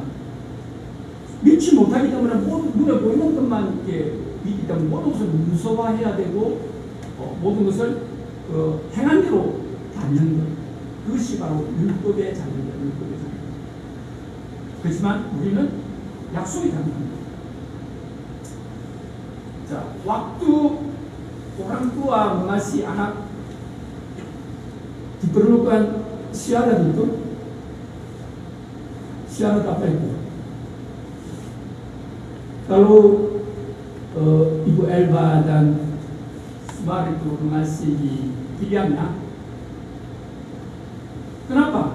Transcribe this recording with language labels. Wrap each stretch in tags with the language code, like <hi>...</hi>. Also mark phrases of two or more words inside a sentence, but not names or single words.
<ko>믿지 못하기 때문에 눈에 보이는 것만 이렇게 믿기 때문에 모든 것을 문서화해야 되고 모든 것을 행한 대로 받는 것. 그것이 바로 율법의 자녀입니다. 율법의 자녀. 그렇지만 우리는 약속이 가능합니다. 자,</ko> <id>waktu orang tua mengasih anak diperlukan syarat itu. Syarat apa itu? Kalau Ibu Elba dan Sumar itu mengasih pilihannya, kenapa?</id>